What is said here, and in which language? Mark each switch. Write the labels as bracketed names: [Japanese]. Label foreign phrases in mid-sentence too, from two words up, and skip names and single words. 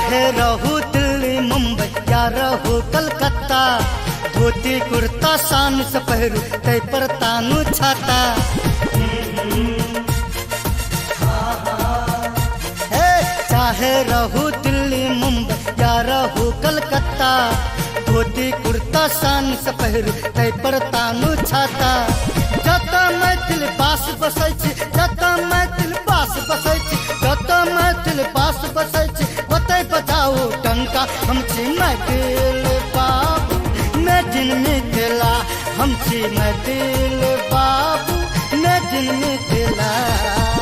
[Maithili] रहू दिल्ली मुंबई या रहू कलकत्ता, धोती कुर्ता शान से पहिरू तै पर तानू छाता। चाहे रहू दिल्ली मुंबई या रहू कलकत्ता, धोती कुर्ता शान से पहिरू तै पर तानू छाता। जतऽ मैथिल बास बसै छी, जतऽ मैथिल बास बसै छी, जतऽ मैथिल बास बसै छी, ओतै बजाओ डंका। हम छी मैथिल बाबू [English] made in [Maithili] मिथिला, हम छी मैथिल बाबू [English] made in [Maithili] मिथिला।